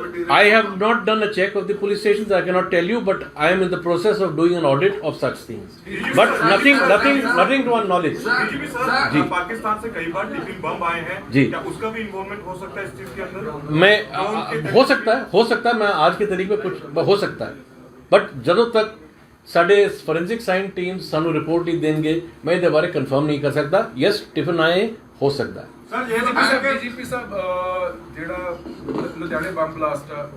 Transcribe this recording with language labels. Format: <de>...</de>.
<en>I have not done a check of the police stations, I cannot tell you, but I am in the process of doing an audit of such things, but nothing to our knowledge।</en> <hi>जी, पाकिस्तान से कई बार tiffin bomb आए हैं जी, क्या उसका भी involvement हो सकता है इस चीज के अंदर? मैं हो सकता है मैं आज की तारीख में कुछ हो सकता</hi> <pa>है, बट ਜਦੋਂ ਤੱਕ ਸਾਡੇ ਫੋਰੈਂਸਿਕ ਸਾਇੰਸ ਟੀਮ ਸਾਨੂੰ ਰਿਪੋਰਟ ਨਹੀਂ ਦੇਣਗੇ ਮੈਂ ਇਹਦੇ ਬਾਰੇ ਕਨਫਰਮ ਨਹੀਂ ਕਰ ਸਕਦਾ। ਯੈਸ ਟਿਫਨ ਆਏ ਹੋ ਸਕਦਾ ਹੈ। ਸਰ ਇਹ ਦੇਖੋ ਕਿ ਡੀਜੀਪੀ ਸਾਹਿਬ ਜਿਹੜਾ ਲੁਧਿਆਣੇ ਬੰਬ ਬਲਾਸਟ ਆ</pa>